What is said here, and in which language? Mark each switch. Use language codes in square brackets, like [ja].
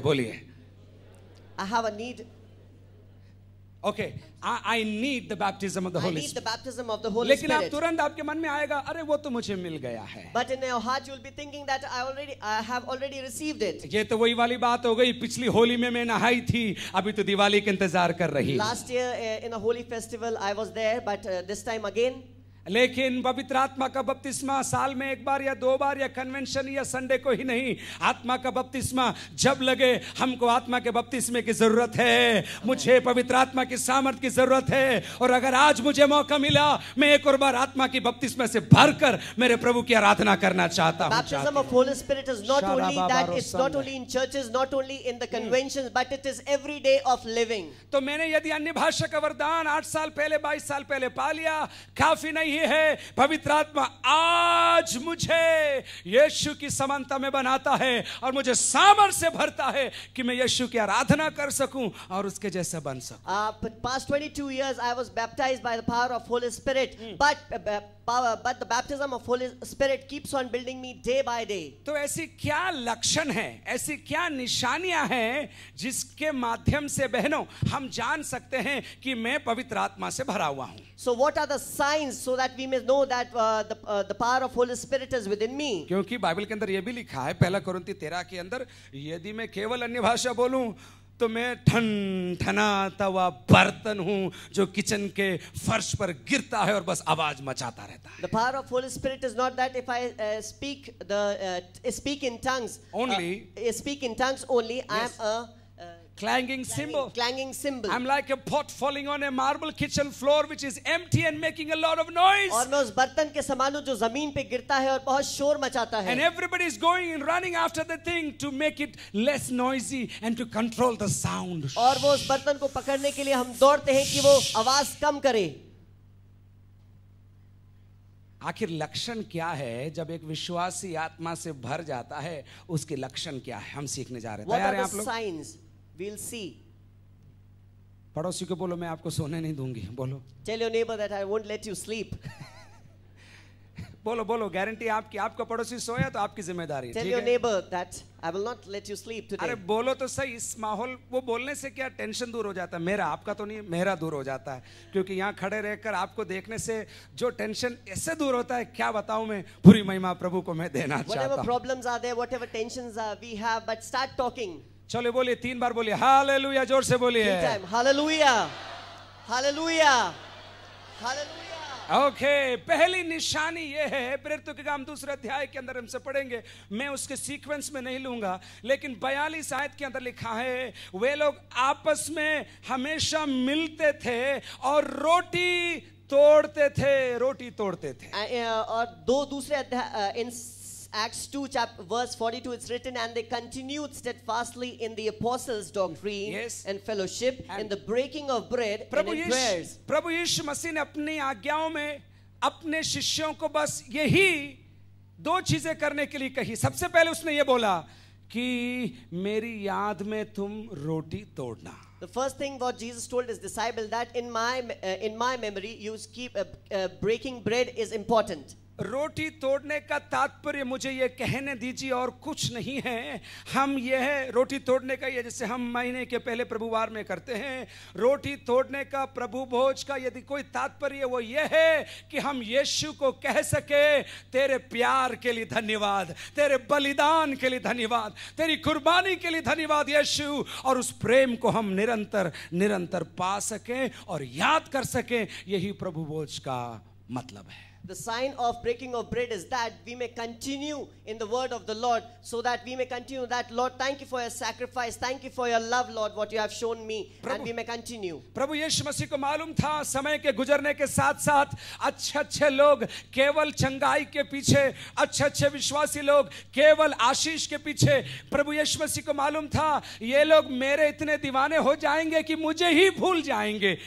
[hi] बोलिए, [en] I have a need. Okay, I need the baptism of the I Holy need the Spirit. baptism of the Holy [hi] लेकिन आप [en] Spirit. [hi] तुरंत आपके मन में आएगा, अरे वो तो मुझे मिल गया है। [en] But in your heart you will be thinking that I have already received it. [hi] ये तो वही वाली बात हो गई, पिछली होली में मैं नहाई थी, अभी तो दिवाली का इंतजार कर रही। [en] Last year in a holy festival I was there, but this time again. [hi] लेकिन पवित्र आत्मा का बपतिस्मा साल में एक बार या दो बार या कन्वेंशन या संडे को ही नहीं, आत्मा का बपतिस्मा जब लगे हमको आत्मा के बपतिस्मे की जरूरत है, मुझे पवित्र आत्मा की सामर्थ की जरूरत है। और अगर आज मुझे मौका मिला, मैं एक और बार आत्मा की बपतिस्मे से भरकर मेरे प्रभु की आराधना करना चाहता हूं। [en] Baptism of Holy Spirit is not only that, it's not only in churches, not only in the conventions, but it is every day of living. [hi] तो मैंने यदि अन्य भाषा का वरदान 8 साल पहले 22 साल पहले पा लिया, काफी नहीं है। पवित्र आत्मा आज मुझे यीशु की समानता में बनाता है और मुझे सामर्थ से भरता है कि मैं यीशु की आराधना कर सकूं और उसके जैसा बन सकूं। [en] Past 22 years I was baptized by the power of Holy Spirit, but the baptism of Holy Spirit keeps on building me day by day. [hi] तो ऐसी क्या लक्षण है, ऐसी क्या निशानियां हैं जिसके माध्यम से बहनों हम जान सकते हैं कि मैं पवित्र आत्मा से भरा हुआ हूं? [en] So what are the signs so that we may know that the power of Holy Spirit is within me? [hi] क्योंकि बाइबल के अंदर यह भी लिखा है 1 कोरिन्थी 13 के अंदर, यदि मैं केवल अन्य भाषा बोलूं तो मैं ठनठनाता हुआ बर्तन हूं जो किचन के फर्श पर गिरता है और बस आवाज मचाता रहता है। [en] The power of Holy Spirit is not that if I speak in tongues only, I am a clanging cymbal. Clanging cymbal. I'm like a pot falling on a marble kitchen floor which is empty and making a lot of noise. [hi] और मैं उस बर्तन के समान हूं जो जमीन पे गिरता है और बहुत शोर मचाता है। [en] And everybody is going and running after the thing to make it less noisy and to control the sound. [hi] और वो उस बर्तन को पकड़ने के लिए हम दौड़ते हैं कि वो आवाज कम करे। आखिर लक्षण क्या है जब एक विश्वासी आत्मा से भर जाता है, उसके लक्षण क्या है? हम सीखने जा रहे हैं। तैयार हैं आप लोग? [en] What are the signs? We'll see. [hi] पड़ोसी को बोलो, मैं आपको सोने नहीं दूंगी। बोलो, [en] Tell your neighbor that I won't let you sleep. [hi] बोलो बोलो, गारंटी आपकी, आपका पड़ोसी सोया तो आपकी जिम्मेदारी है। [en] Tell your neighbor that I will not let you sleep today. [hi] अरे बोलो तो सही, इस माहौल, वो बोलने से क्या टेंशन दूर हो जाता है? मेरा, आपका तो नहीं, मेरा दूर हो जाता है। क्योंकि यहाँ खड़े रहकर आपको देखने से जो टेंशन ऐसे दूर होता है, क्या बताऊं मैं, पूरी महिमा प्रभु को मैं देना चाहता [en] Whatever [hi] हूँ। [en] problems are there, whatever tensions we have, but start talking. [hi] चलो बोलिए, 3 बार बोलिए हालेलुया, जोर से बोलिए। [en] 3 times. Hallelujah. Hallelujah. Hallelujah. [hi] Okay, पहली निशानी ये है, प्रेरितों के काम 2 अध्याय के अंदर हमसे पढ़ेंगे, मैं उसके सीक्वेंस में नहीं लूंगा, लेकिन 42 आयत के अंदर लिखा है, वे लोग आपस में हमेशा मिलते थे और रोटी तोड़ते थे। और दूसरे अध्याय [en] in Acts 2 chapter verse 42 it's written, and they continued steadfastly in the apostles' doctrine and fellowship, in the breaking of bread and in prayers. [hi] प्रभु यीशु मसीह ने अपनी आज्ञाओं में अपने शिष्यों को बस यही 2 चीजें करने के लिए कही। सबसे पहले उसने ये बोला कि मेरी याद में तुम रोटी तोड़ना। [en] The first thing what Jesus told his disciples, that in my memory you keep breaking bread is important. [hi] रोटी तोड़ने का तात्पर्य मुझे ये कहने दीजिए और कुछ नहीं है। हम यह रोटी तोड़ने का, ये जैसे हम महीने के पहले प्रभुवार में करते हैं, रोटी तोड़ने का, प्रभु भोज का यदि कोई तात्पर्य वो ये है कि हम यीशु को कह सके, तेरे प्यार के लिए धन्यवाद, तेरे बलिदान के लिए धन्यवाद, तेरी कुर्बानी के लिए धन्यवाद यीशु, और उस प्रेम को हम निरंतर पा सकें और याद कर सकें। यही प्रभु भोज का मतलब है। [en] The sign of breaking of bread is that we may continue in the word of the Lord, so that we may continue that, Lord, thank you for your sacrifice, thank you for your love, Lord, what you have shown me, and we may continue. [hi] प्रभु यीशु मसीह को मालूम था समय के गुजरने के साथ साथ अच्छे लोग केवल चंगाई के पीछे, अच्छे विश्वासी लोग केवल आशीष के पीछे, प्रभु यीशु मसीह को मालूम था ये लोग मेरे इतने दीवाने हो जाएंगे कि मुझे ही भूल जाएंगे।